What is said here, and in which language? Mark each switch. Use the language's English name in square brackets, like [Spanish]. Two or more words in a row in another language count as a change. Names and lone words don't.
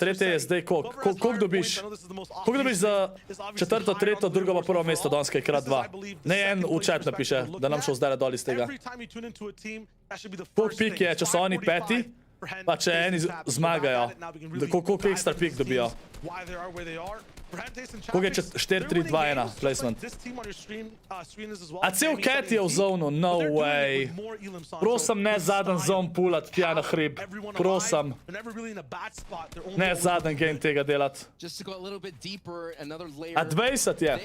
[Slovenian] Tretje je zdaj koliko? Koliko dobiš? Koliko dobiš za četrto, tretjo, drugo pa prvo mesto Donske, krat 2? Ne, en v chat napiše, da nam šel zdaj dol iz tega. Koliko pik je, če so oni 5? Pa če eni zmagajo? Koliko ekstra pik dobijo? [English] why they are where they are. [Slovenian] Koga je 4-3-2-1 placement. A cel cat je v zonu, [English] no way. [Slovenian] Prosim, ne zadnji zon pulat tja na hrib. Prosim. Ne zadnji game tega delati. A 20 je.